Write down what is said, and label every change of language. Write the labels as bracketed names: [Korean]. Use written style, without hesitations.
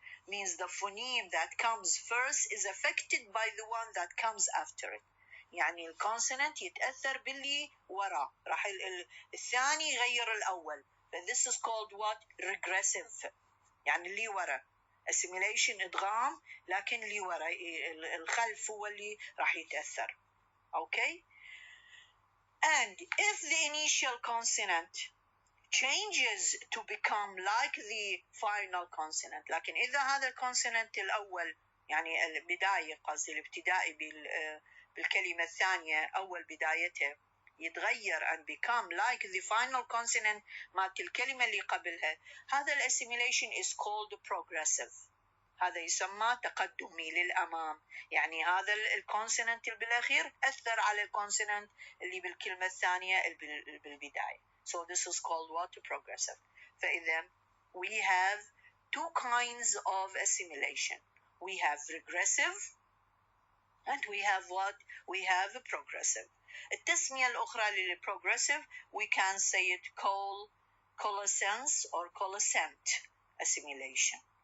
[English] Means the phoneme that comes first is affected by the one that comes after it. [Arabic] يعني الكونسونانت يتأثر باللي وراه, راح الثاني يغير الأول. [English] This is called what? Regressive. [Arabic] يعني اللي ورا. assimilation إدغام, لكن اللي ورا الخلف هو اللي راح يتأثر. [English] Okay? And if the initial consonant changes to become like the final consonant, [Arabic] لكن إذا هذا الكونسونانت الأول, يعني البداية قصدي الابتدائي بالكلمة الثانية أول بدايتها, [English] يتغير and become like the final consonant [Arabic] مالت الكلمة اللي قبلها, [English] هذا الاسsimilation is called progressive. [Arabic] هذا يسمى تقدمي للأمام. يعني هذا الكونسونانت اللي بالأخير أثر على الكونسونانت اللي بالكلمة الثانية اللي بالبداية. [English] So this is called what? Progressive. فإذا we have two kinds of assimilation. We have regressive and we have what? We have progressive. [Arabic] التسمية الأخرى للprogressive [English] we can say it coalescence or coalescent assimilation.